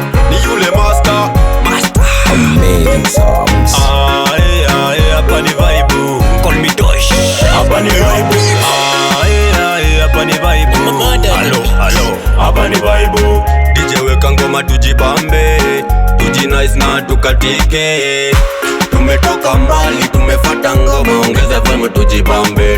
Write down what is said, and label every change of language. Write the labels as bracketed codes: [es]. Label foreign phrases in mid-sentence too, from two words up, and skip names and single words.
[sw] Ni yule master. Master. [en] Amazing sounds. [sw] Ah, eh, ah, eh, hapa ni vibe. [en] Call me Tosh. [sw] Hapa ni vibe. Ah, eh, ah, eh, hapa ni vibe. Mama, Hello, hello. Hapa ni vibe. D J weka ngoma tujibambe. Tuji nice na tukatike. Tumetoka mbali, tumefata ngoma. Ongeza volume tujibambe.